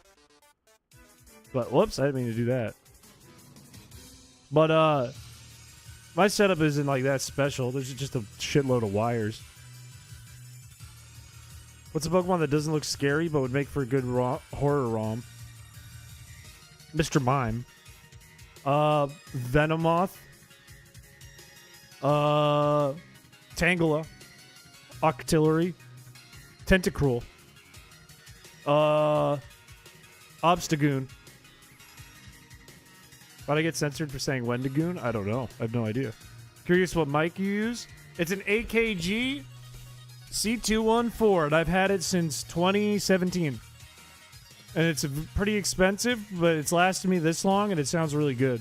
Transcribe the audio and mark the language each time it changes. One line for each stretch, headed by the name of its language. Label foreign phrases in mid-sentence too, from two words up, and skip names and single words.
English: But whoops, I didn't mean to do that. But my setup isn't like that special. There's just a shitload of wires. What's a Pokemon that doesn't look scary but would make for a good horror ROM? Mr. Mime. Venomoth. Tangela. Octillery. Tentacruel. Obstagoon. Why'd I get censored for saying Wendigoon? I don't know. I have no idea. Curious what mic you use? It's an AKG C214, and I've had it since 2017. And it's pretty expensive, but it's lasted me this long, and it sounds really good.